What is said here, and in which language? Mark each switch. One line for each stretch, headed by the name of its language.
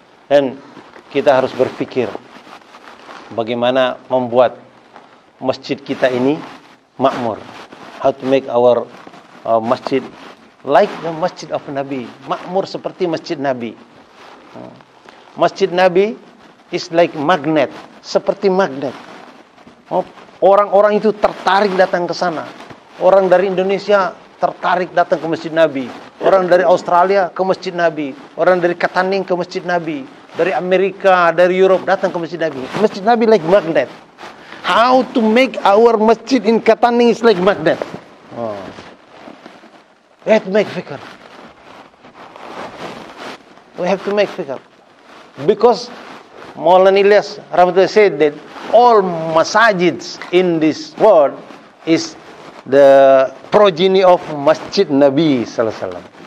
Indonesian: Dan kita harus berpikir bagaimana membuat masjid kita ini makmur.
English: How to make our masjid like the masjid of Nabi.
Indonesian: Makmur seperti masjid Nabi.
English: Masjid Nabi is like magnet,
Indonesian: seperti magnet. Orang-orang itu tertarik datang ke sana. Orang dari Indonesia tertarik datang ke Masjid Nabi. Orang dari Australia ke Masjid Nabi. Orang dari Kataning ke Masjid Nabi. Dari Amerika, dari Europe datang ke Masjid Nabi.
English: Masjid Nabi like magnet. How to make our masjid in Kataning is like magnet. We have to make fikr. We have to make fikr. Because Maulana Ilyas Rahmatullah said that all masajids in this world is the progeny of Masjid Nabi
Arabic: Sallallahu Alaihi Wasallam.